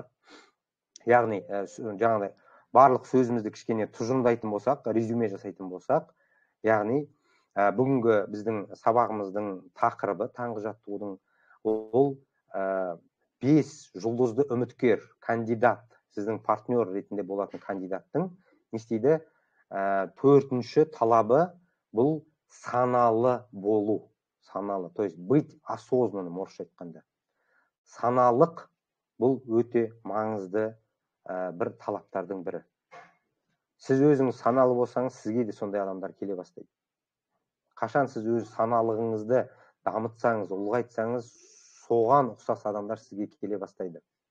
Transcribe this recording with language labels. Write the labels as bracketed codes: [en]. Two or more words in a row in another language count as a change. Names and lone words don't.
[kk] Яғни, жаңағыдай барлық сөзімізді кішкене тұжырымдайтын болсақ, резюме жасайтын болсақ, яғни бүгінгі біздің сабағымыздың тақырыбы, таңғы жаттығудың, ол 5 жұлдызды үміткер, кандидат, сіздің партнер ретінде болатын кандидаттың не істейді? 4-ші талабы бұл саналы болу. Саналы, [ru] то есть быть осознанным, [kk] орысша айтқанда. Саналық бұл өте маңызды бір талаптардың бірі. Сіз өзіңіз саналы болсаңыз, сізге де сондай адамдар келе бастайды. Қашан сіз өз саналығыңызды дамытсаңыз, ұлғайтсаңыз, соған ұқсас адамдар сізге келе бастайды.